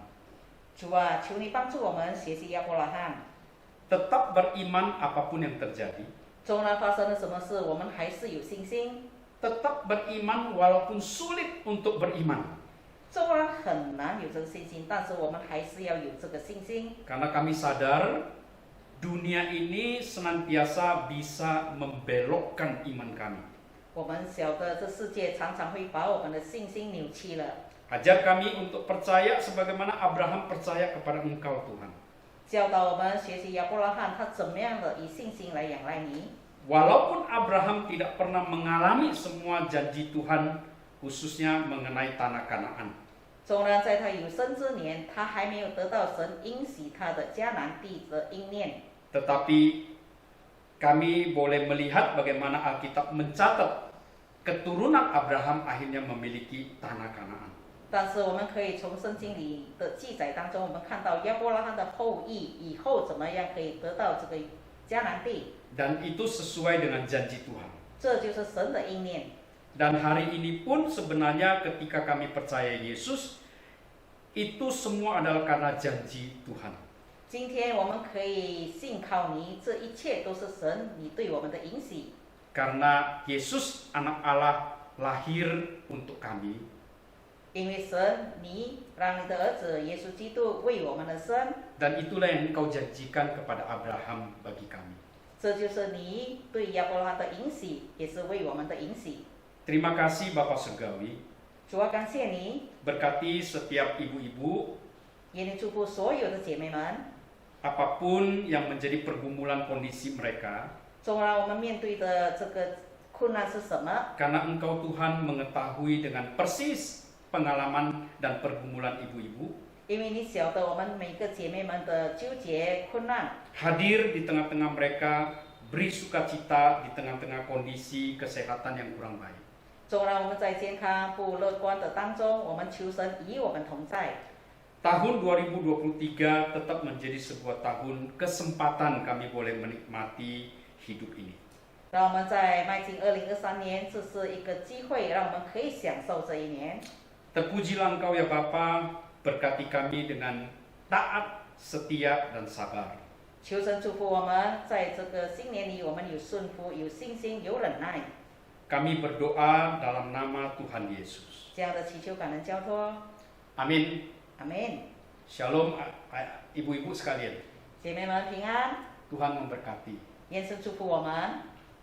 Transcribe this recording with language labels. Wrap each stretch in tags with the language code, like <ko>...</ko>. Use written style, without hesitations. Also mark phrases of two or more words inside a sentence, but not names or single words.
<zh>主啊，求你帮助我们学习亚伯拉罕。</zh> <id>Tetap beriman apapun yang terjadi.</id> <zh>纵然发生了什么事，我们还是有信心。</zh> <id>Tetap beriman walaupun sulit untuk beriman.</id> <zh>纵然很难有这个信心，但是我们还是要有这个信心。</zh> <id>Karena kami sadar dunia ini senantiasa bisa membelokkan iman kami.</id> <zh>我们晓得这世界常常会把我们的信心扭曲了。</zh> <id>Ajar kami untuk percaya sebagaimana Abraham percaya kepada Engkau Tuhan.</id> <zh>教导我们学习亚伯拉罕，他怎么样的以信心来仰赖你。</zh> <id>Walaupun Abraham tidak pernah mengalami semua janji Tuhan, khususnya mengenai tanah Kanaan.</id> <zh>纵然在他有生之年，他还没有得到神应许他的迦南地的应验，</zh> <id>Tetapi kami boleh melihat bagaimana Alkitab mencatat keturunan Abraham akhirnya memiliki tanah Kanaan.</id> <zh>但是我们可以从圣经里的记载当中，我们看到亚伯拉罕的后裔以后怎么样可以得到这个迦南地，</zh> <id>Dan itu sesuai dengan janji Tuhan.</id> <zh>这就是神的应验。</zh> <id>Dan hari ini pun sebenarnya ketika kami percaya Yesus, itu semua adalah karena janji Tuhan.</id> <zh>今天我们可以信靠你，这一切都是神你对我们的应许。</zh> <id>Karena Yesus anak Allah lahir untuk kami.</id> <zh>因为神，你让你的儿子耶稣基督为我们的生，</zh> <id>Dan itulah yang Engkau janjikan kepada Abraham bagi kami.</id> <zh>这就是你对亚伯拉罕的应许，也是为我们的应许。</zh> <id>Terima kasih Bapak Surgawi.</id> <zh>主啊，感谢你，</zh> <id>Berkati setiap ibu-ibu,</id> <zh>也你祝福所有的姐妹们。</zh> <id>apapun yang menjadi pergumulan kondisi mereka.</id> <zh>纵然我们面对的这个困难是什么，</zh> <id>Karena Engkau Tuhan mengetahui dengan persis pengalaman dan pergumulan ibu-ibu.</id> <zh>因为你晓得我们每个姐妹们的纠结困难，</zh> <id>Hadir di tengah-tengah mereka, beri sukacita di tengah-tengah kondisi kesehatan yang kurang baik.</id> <zh>纵然我们在健康不乐观的当中，我们求神与我们同在。</zh> <id>Tahun 2023 tetap menjadi sebuah tahun kesempatan kami boleh menikmati hidup ini.</id> <zh>让我们在迈进2023年，这是一个机会，让我们可以享受这一年。</zh> <id>Terpujilah Engkau ya Bapa, berkati kami dengan taat, setia, dan sabar.</id> <zh>求神祝福我们，在这个新年里，我们有顺服、有信心、有忍耐。</zh> <id>Kami berdoa dalam nama Tuhan Yesus.</id> <zh>这样的祈求感恩交托，</zh> <id>Amin.</id> <zh>阿门。</zh> <id>Shalom ibu-ibu sekalian.</id> <zh>姐妹们平安，</zh> <id>Tuhan memberkati.</id> <zh>愿神祝福我们。</zh>